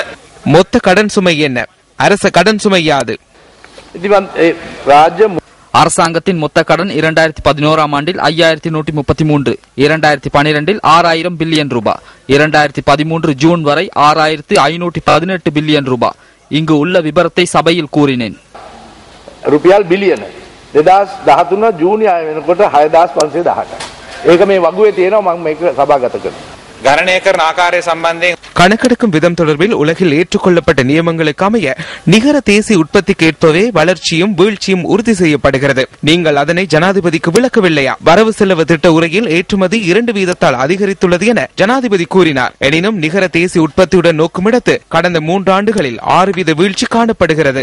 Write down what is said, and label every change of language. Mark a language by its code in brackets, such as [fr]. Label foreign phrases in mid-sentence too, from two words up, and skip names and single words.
[ta] மொத்த கடன் சுமை என்ன? அரச கடன் சுமை யாது? அரசாங்கத்தின் மொத்த கடன் 2011 ஆண்டில் 5133, 2012 6000 பில்லியன் ரூபாய், 2013 ஜூன் வரை 6518 பில்லியன் ரூபாய். இங்கு உள்ள விபரத்தை சபையில் கூறினேன். [si] රුපියල් බිලියන 2013 ජූනි 6 වෙනකොට 6518. ඒක මේ වගුවේ තියෙනවා මම මේක සභාගත කරනවා. ගණනය කරන ආකාරය සම්බන්ධයෙන් [ta] கணக்கெடுக்கும் விதம் தொடர்பில் உலகில் ஏற்றுக்கொள்ளப்பட்ட நியமங்களுக்கு அமைய நிகர தேசிய உற்பத்திக்கு ஏற்பவே வளர்ச்சியும் வீழ்ச்சியும் உறுதி செய்யப்படுகிறது. நீங்கள் அதனை ஜனாதிபதிக்கு விளக்கவில்லையா? வரவு செலவு திட்ட உரையில் ஏற்றுமதி 2% அதிகரித்துள்ளது என ஜனாதிபதி கூறினார். எனினும் நிகர தேசிய உற்பத்தியுடன் நோக்குமிடத்து கடந்த 3 ஆண்டுகளில் 6% வீழ்ச்சி காணப்படுகிறது.